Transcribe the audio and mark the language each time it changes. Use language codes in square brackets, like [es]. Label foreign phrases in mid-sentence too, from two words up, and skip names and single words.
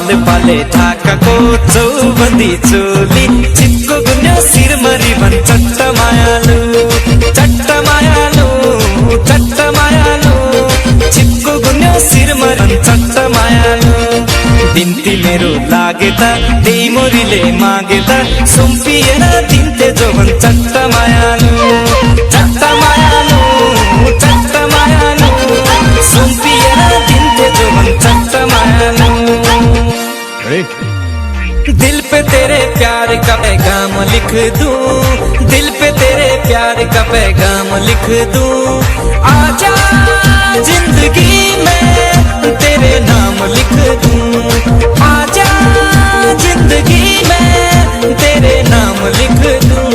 [ne] बाबाले ढाकाको चौबन्दी चोली चिपको गुन्यो शिरमरी भन् चट्ट मायालु चिपको गुन्यो शिरमरी भन् चट्ट मायालु दिन्ती मेरो लागे त त्यही मोरीले मागे त सुम्पिएर दिन्थे जो भन् चट्ट मायालु सुम्पिएर दिन्थे जो भन् चट्ट मायालु [hi] दिल पे तेरे प्यार का पैगाम लिख दूं दिल पे तेरे प्यार का पैगाम लिख दूं आजा जिंदगी में तेरे नाम लिख दूं आजा जिंदगी में तेरे नाम लिख दूं